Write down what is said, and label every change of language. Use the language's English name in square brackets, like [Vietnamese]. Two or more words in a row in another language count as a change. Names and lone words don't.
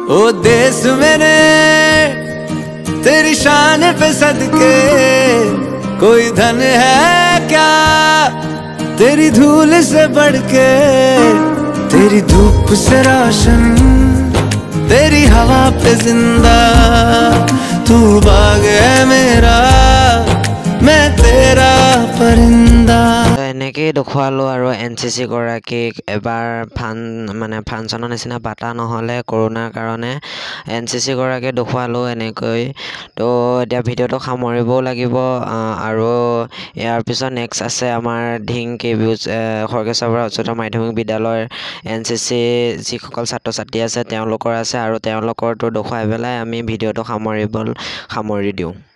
[Hindi] देश मेरे तेरी शान पे सदके, कोई धन है क्या तेरी धूल से बढ़ के, तेरी धूप से रोशन तेरी हवा पे जिंदा, तू बाग है मेरा मैं तेरा परिंदा। [Assamese] এনেকেই দেখুৱালোঁ আৰু NCC গৰাকীক এবাৰ ফাংচনৰ নিচিনা পাতা নহ'লে কৰোণাৰ কাৰণে NCC গৰাকীক দেখুৱালোঁ এনেকৈ। তো এতিয়া ভিডিঅ'টো সামৰিবও লাগিব আৰু ইয়াৰ পিছত নেক্সট আছে আমাৰ ধিং কেভিউজ খড়গেশ্বৰপৰা উচ্চতৰ মাধ্যমিক বিদ্যালয়ৰ NCC যিসকল ছাত্ৰ ছাত্ৰী আছে তেওঁলোকৰ আছে, আৰু তেওঁলোকৰটো দেখুৱাই পেলাই আমি ভিডিঅ'টো সামৰি দিওঁ।